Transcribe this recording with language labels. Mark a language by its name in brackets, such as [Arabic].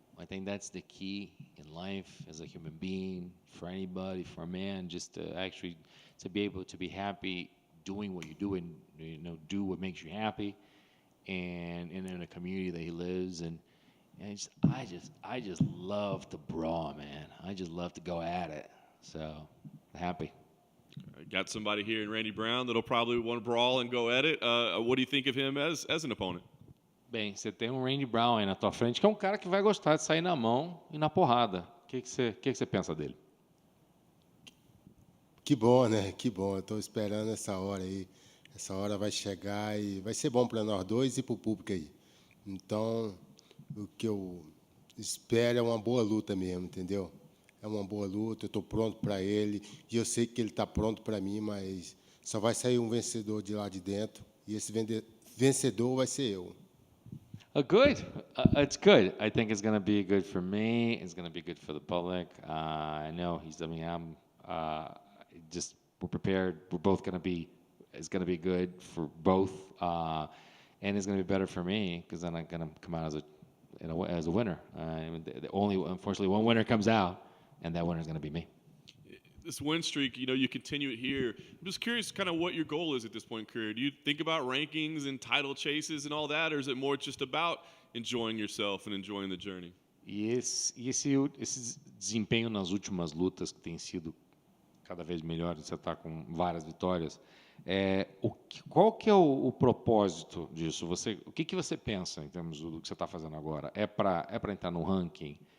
[English] I think that's the key in life as a human being, for anybody, for a man, just to be able to be happy doing what you do and do what makes you happy, and in a community that he lives in. And I just love to brawl, man. I just love to go at it. So happy. Got somebody here in Randy Brown that'll probably want to brawl and go at it. What do you think of him as an opponent? [Portuguese] Bem, você tem um Randy Brown aí na tua frente, que é um cara que vai gostar de sair na mão e na porrada. O que você pensa dele? Que bom, né? Que bom. Eu estou esperando essa hora aí. Essa hora vai chegar e vai ser bom para nós dois e para o público aí. Então, o que eu espero é uma boa luta mesmo, entendeu? É uma boa luta, eu estou pronto para ele, e eu sei que ele está pronto para mim, mas só vai sair um vencedor de lá de dentro, e esse vencedor vai ser eu. [English] Good. It's good. I think it's going to be good for me. It's going to be good for the public. I know we're prepared. We're both going to be, it's going to be good for both. And it's going to be better for me because then I'm going to come out as a winner. Unfortunately, one winner comes out, and that winner is going to be me. This win streak, you continue it here. I'm just curious kind of what your goal is at this point in career. Do you think about rankings and title chases and all that, or is it more just about enjoying yourself and enjoying the journey? [Portuguese] E esse desempenho nas últimas lutas, que tem sido cada vez melhor, você está com várias vitórias, qual que é o propósito disso? O que você pensa em termos do que você está fazendo agora? É para entrar no ranking?